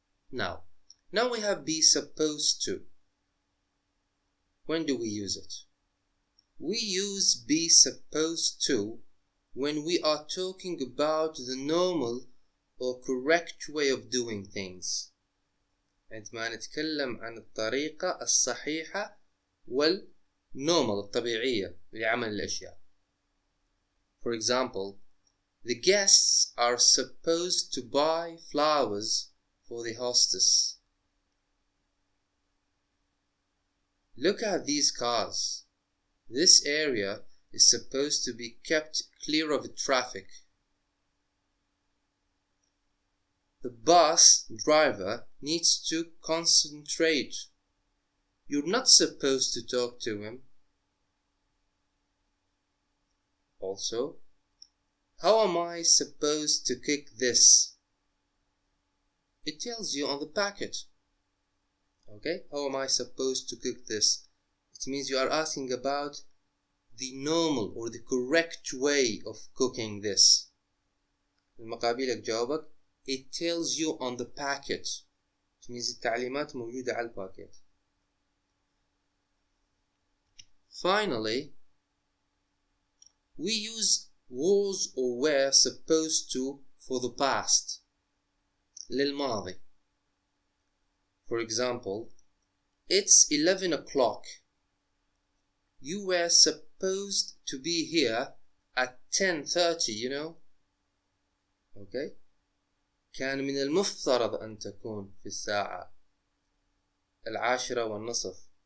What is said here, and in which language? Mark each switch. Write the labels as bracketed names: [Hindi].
[English] Now we have be supposed to. When do we use it? We use be supposed to when we are talking about the normal or correct way of doing things. [Arabic] عندما نتكلم عن الطريقة الصحيحة والنورمال الطبيعية لعمل الأشياء. [English] For example, the guests are supposed to buy flowers for the hostess. Look at these cars. This area is supposed to be kept clear of traffic. The bus driver needs to concentrate. You're not supposed to talk to him. Also, how am I supposed to cook this? It tells you on the packet. Okay, how am I supposed to cook this? It means you are asking about the normal or the correct way of cooking this. [Arabic] المقابلك جوابك [English] it tells you on the packet. It means [Arabic] التعليمات موجودة على الباكيت. [English] Finally, we use was or were supposed to for the past للماضي. For example, it's 11 o'clock. You were supposed to be here at 10:30, you know. Okay? [Arabic] كان من المفترض أن تكون في الساعة 10:30.